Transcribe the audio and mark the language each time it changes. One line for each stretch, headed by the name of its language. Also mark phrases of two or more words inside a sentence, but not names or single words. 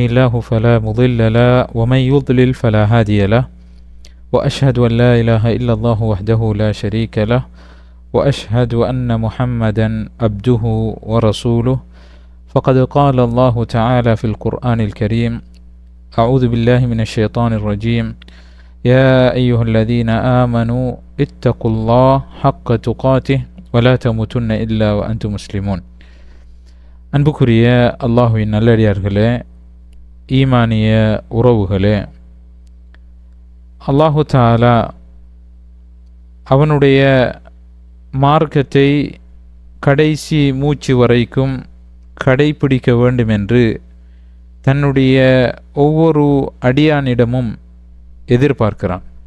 Arabic: الله فلا مضل له ومن يضلل فلا هادي له وأشهد أن لا إله إلا الله وحده لا شريك له وأشهد أن محمدا عبده ورسوله فقد قال الله تعالى في القرآن الكريم أعوذ بالله من الشيطان الرجيم يا أيها الذين آمنوا اتقوا الله حق تقاته ولا تموتن إلا وأنتم مسلمون.
Tamil: அன்புக்குரிய அல்லாஹ்வின் நல்லடியார்களே, ஈமானிய உறவுகளே,
Arabic: الله تعالى
Tamil: அவனுடைய மார்க்கத்தை கடைசி மூச்சு வரைக்கும் கடைபிடிக்க வேண்டும் என்று தன்னுடைய ஒவ்வொரு அடியானிடமும் எதிர்பார்க்கிறான்.